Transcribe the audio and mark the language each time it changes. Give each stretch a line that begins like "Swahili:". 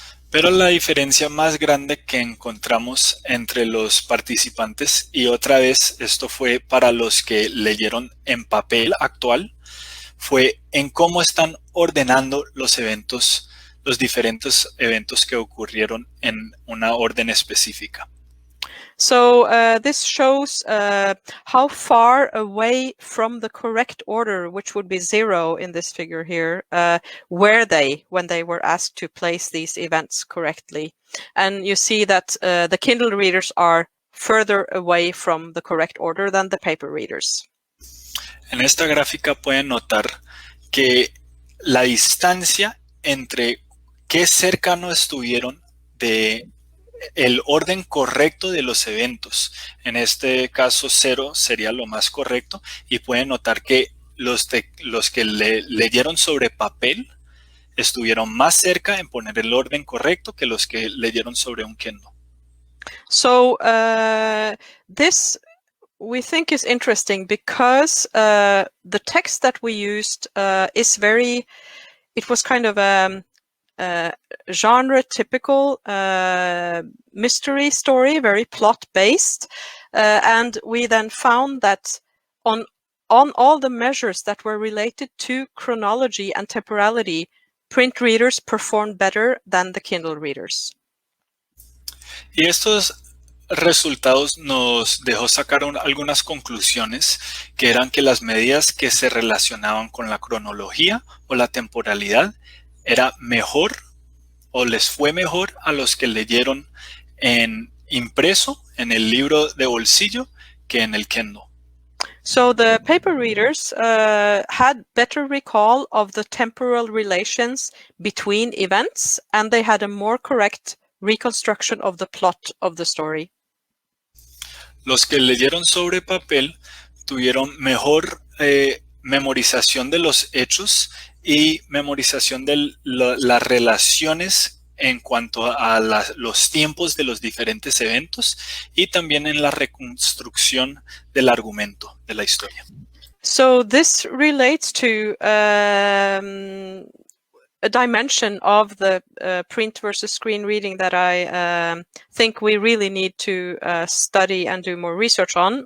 Spanish: Pero la diferencia más grande que encontramos entre los participantes, y otra vez esto fue para los que leyeron en papel actual, fue en cómo están ordenando los eventos, los diferentes eventos que ocurrieron en una orden específica.
English: So this shows how far away from the correct order, which would be 0 in this figure here, were they when they were asked to place these events correctly. And you see that the Kindle readers are further away from the correct order than the paper readers.
Spanish: En esta gráfica pueden notar que la distancia entre qué cercano estuvieron de el orden correcto de los eventos. En este caso 0 sería lo más correcto, y pueden notar que los que leyeron sobre papel estuvieron más cerca en poner el orden correcto que los que leyeron sobre un Kindle.
English: So this we think is interesting because the text that we used is very, it was kind of genre typical mystery story, very plot based, and we then found that on all the measures that were related to chronology and temporality, print readers performed better than the Kindle readers.
Spanish: Y estos resultados nos dejó sacar algunas conclusiones, que eran que las medidas que se relacionaban con la cronología o la temporalidad era mejor o les fue mejor a los que leyeron en impreso, en el libro de bolsillo, que en el Kindle.
English: So the paper readers had better recall of the temporal relations between events, and they had a more correct reconstruction of the plot of the story.
Spanish: Los que leyeron sobre papel tuvieron mejor memorización de los hechos y memorización de las relaciones en cuanto a los tiempos de los diferentes eventos y también en la reconstrucción del argumento de la historia.
English: So this relates to a dimension of the print versus screen reading that I think we really need to study and do more research on.